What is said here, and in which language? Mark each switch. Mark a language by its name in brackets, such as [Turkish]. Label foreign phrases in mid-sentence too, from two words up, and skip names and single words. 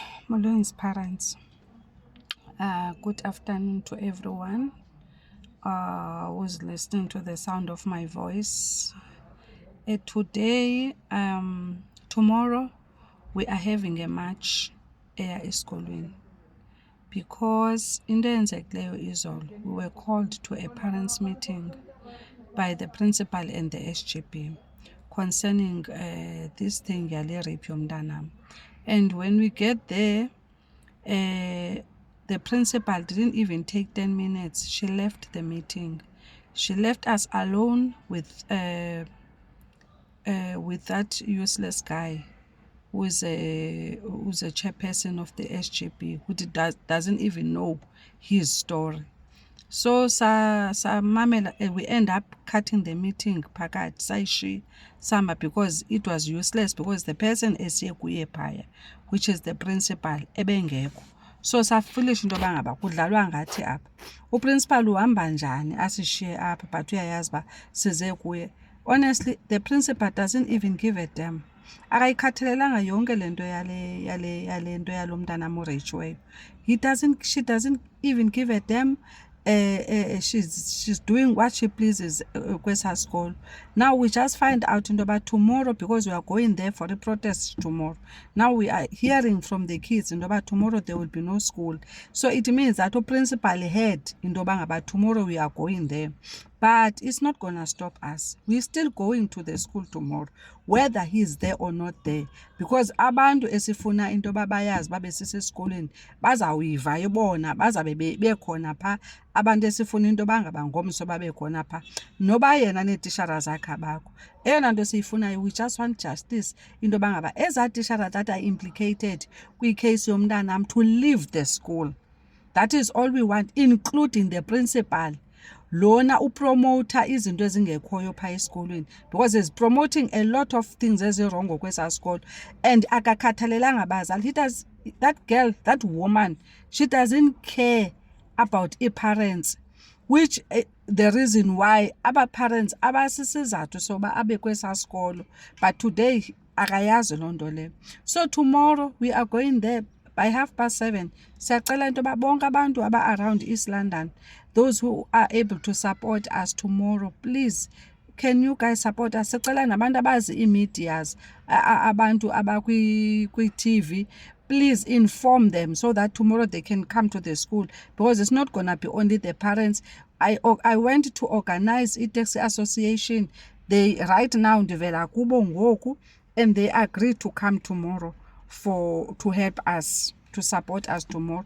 [Xhosa] Molweni parents. [English] Good afternoon to everyone who's listening to the sound of my voice. Today, tomorrow, we are having a march esikolweni because [Xhosa] into eyenzekileyo izolo, [English] we were called to a parents meeting by the principal and the SGB concerning this thing [Xhosa] yale rape yomntanam. [English] And when we get there, the principal didn't even take 10 minutes. She left the meeting. She left us alone with that useless guy who's a chairperson of the SGB who doesn't even know his story. So we end up cutting the meeting [Xhosa] phakathi Samba [English] because it was useless, because the person [Xhosa] esiye kuye phaya, [English] which is the principal, [Xhosa] ebengekho. So safoolish into bangaba kudlalwa ngathi apha. Uprincipal uhamba njani asishiye apha but uyayazi ba size kuye. [English] Honestly, the principal doesn't even give a damn. [Xhosa] Akayikhathalelanga yonke lento yale nto yalomntana morechiweyo. [English] She doesn't even give a damn. She's doing what she pleases kwesa school. Now we just find out about tomorrow, because we are going there for the protest tomorrow. Now we are hearing from the kids about tomorrow there will be no school. So it means that the principal heard about tomorrow we are going there. But it's not gonna stop us. We're still going to the school tomorrow, whether he's there or not there. [Xhosa] Because abantu esifuna into babayazi babe sisesikoleni bazawuyiva ibona bazabe bekhona pha. Abantu esifuna into bangaba ngomso babe khona pha. Noba yena netishara zakhe abakho. Eyona nto siyifunayo, [English] we just want justice. [Xhosa] Into bangaba eza tishara [English] that are implicated [Xhosa] kwi-case yomntanam [English] to leave the school. That is all we want, including the principal. [Xhosa] Lona upromoter izinto ezingekhoyo pha esikolweni, [English] because he's promoting a lot of things [Xhosa] ezirongo kwesa [English] school, and [Xhosa] akakhathalelanga bazali. [English] That girl, that woman, she doesn't care about parents, which the reason why [Xhosa] aba parents abasisizathu soba abe kwesa skolo. [English] But today [Xhosa] akayazi loo nto leyo. [English] So tomorrow we are going there by 7:30. [Xhosa] Siyacela into ba bonke abantu aba [English] around East London, those who are able to support us tomorrow, please, can you guys support us? [Xhosa] Sicela nabantu abazi i-medias, abantu abakwi-TV, [English] please inform them so that tomorrow they can come to the school, because it's not going to be only the parents. I went to organize i-taxi association. They right now [Xhosa] ndivela kubo ngoku, [English] and they agreed to come tomorrow to help us, to support us tomorrow.